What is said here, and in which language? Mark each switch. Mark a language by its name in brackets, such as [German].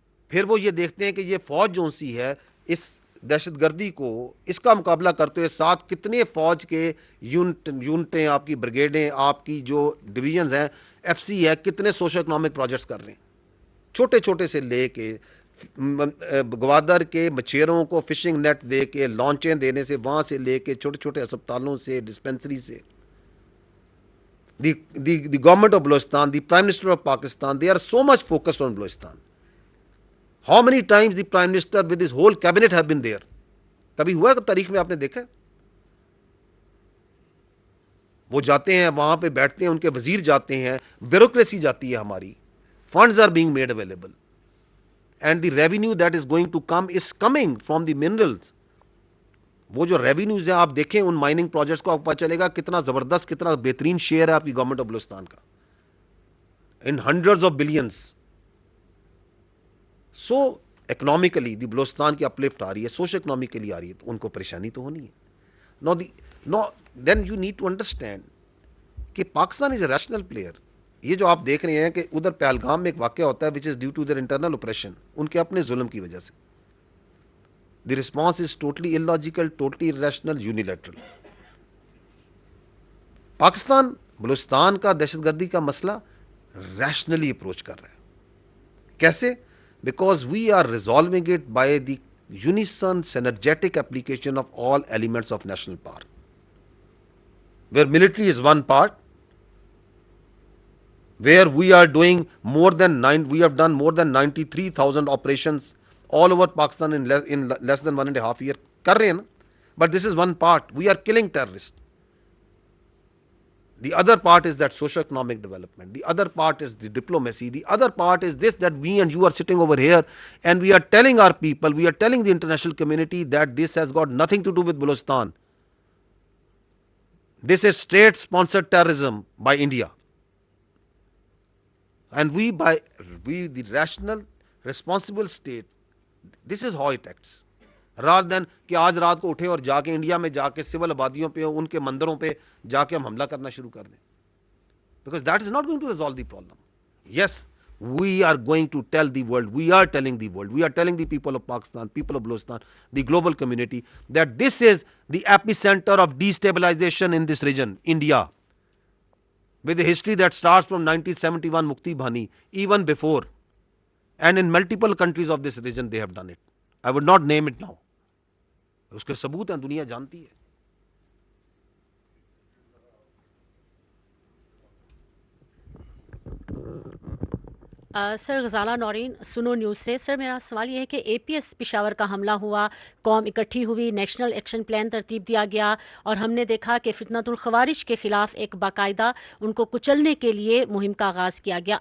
[Urdu] پھر وہ یہ دیکھتے ہیں کہ یہ فوج جو سی ہے اس دہشت گردی کو اس کا مقابلہ کرتے ہوئے ساتھ کتنے فوج کے یونٹیں, آپ کی بریگیڈیں, آپ کی جو ڈویژنز ہیں, ایف سی ہے, کتنے سوشل اکنامک پروجیکٹس کر رہے ہیں. چھوٹے چھوٹے سے لے کے گوادر کے مچھیروں کو فشنگ نیٹ دے کے, لانچیں دینے سے, وہاں سے لے کے چھوٹے چھوٹے ہسپتالوں سے, ڈسپینسری سے. [English] The government of Balochistan, the Prime Minister of Pakistan, they are so much focused on Balochistan. How many times the Prime Minister with his whole cabinet have been there? [Urdu] کبھی ہوا ہے تاریخ میں آپ نے دیکھا؟ وہ جاتے ہیں وہاں پہ بیٹھتے ہیں, ان کے وزیر جاتے ہیں, بیوروکریسی جاتی ہے ہماری, [English] funds are being made available and the revenue that is going to come is coming from the minerals. [Urdu] وہ جو ریونیوز ہیں آپ دیکھیں ان مائننگ پروجیکٹس کو, آپ کو پتہ چلے گا کتنا زبردست, کتنا بہترین شیئر ہے آپ کی گورنمنٹ آف بلوچستان کا, [English] In hundreds of billions. [Urdu] So economically دی بلوچستان کی اپلفٹ آ رہی ہے, سوشل اکنامکلی آ رہی ہے, تو ان کو پریشانی تو ہونی ہے. [English] No then you need to understand کہ Pakistan is a rational player. [Urdu] یہ جو آپ دیکھ رہے ہیں کہ ادھر پہلگام میں ایک واقعہ ہوتا ہے [English] which is due to their internal operation, [Urdu] ان کے اپنے ظلم کی وجہ سے. [English] The response is totally illogical, totally irrational, unilateral. [Urdu] Pakistan Balochistan کا دہشت گردی کا مسئلہ ریشنلی اپروچ کر رہا ہے. [English] کیسے؟ Because we are resolving it by the unison synergetic application of all elements of national power, where military is one part, where we are doing we have done more than 93,000 operations all over Pakistan in less than 1.5 years. [Urdu] کر رہے ہیں نا, [English] but this is one part. We are killing terrorists. The other part is that socio-economic development. The other part is the diplomacy. The other part is this, that we and you are sitting over here and we are telling our people, we are telling the international community that this has got nothing to do with Balochistan. This is state-sponsored terrorism by India. And we, the rational, responsible state, this is how it acts. rather than [Urdu] کہ آج رات کو اٹھیں اور جا کے India میں جا کے سول آبادیوں پہ, ان کے مندروں پہ جا کے ہم حملہ کرنا شروع کر دیں. [English] Because that is not going to resolve the problem. Yes, we are going to tell the world, we are telling the world, we are telling the people of Pakistan, people of Balochistan, the global community, that this is the epicenter of destabilization in this region, India, with a history that starts from 1971 Mukti Bahani, even before. And in multiple countries of this region they have done it. I would not name it now. [Urdu] اس کے ثبوت ہیں, دنیا جانتی ہے. سر غزالہ نورین سنو news سے. سر میرا سوال یہ ہے کہ اے پی ایس پشاور کا حملہ ہوا, قوم اکٹھی ہوئی, نیشنل ایکشن پلان ترتیب دیا گیا اور ہم نے دیکھا کہ فتنۃ الخوارج کے خلاف ایک باقاعدہ ان کو کچلنے کے لیے مہم کا آغاز کیا گیا.